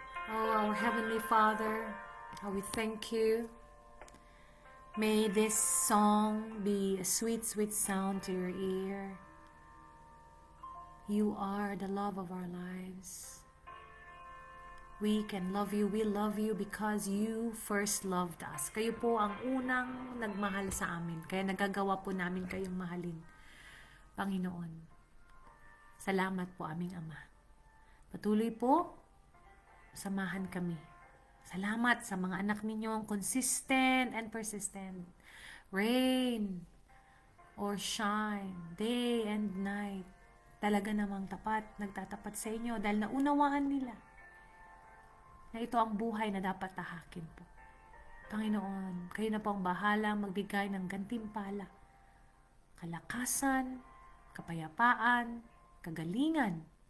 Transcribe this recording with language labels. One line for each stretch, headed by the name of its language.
English: Oh, our Heavenly Father, how we thank you. May this song be a sweet, sweet sound to your ear. You are the love of our lives. We can love you. We love you because you first loved us.
Filipino: Kayo po ang unang nagmahal sa amin. Kaya nagagawa po namin kayong mahalin. Panginoon, salamat po aming Ama. Patuloy po, samahan kami. Salamat sa mga anak ninyong
English: consistent and persistent. Rain or shine, day and night.
Filipino: Talaga namang tapat, nagtatapat sa inyo dahil naunawaan nila na ito ang buhay na dapat tahakin po. Panginoon, kayo na po ang bahalang magbigay ng gantimpala, kalakasan, kapayapaan, kagalingan.